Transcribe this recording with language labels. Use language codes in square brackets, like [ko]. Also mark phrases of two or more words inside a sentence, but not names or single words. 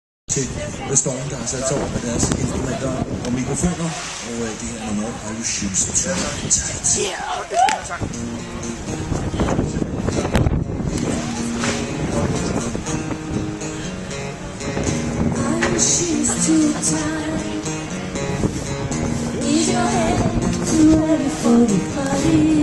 [da] til The Storm, der har sat sig over med deres instrumenter og mikrofoner, og det her nummer er jo Shoes to Tight. [en] Shoes too tight. Is your head too heavy for the party?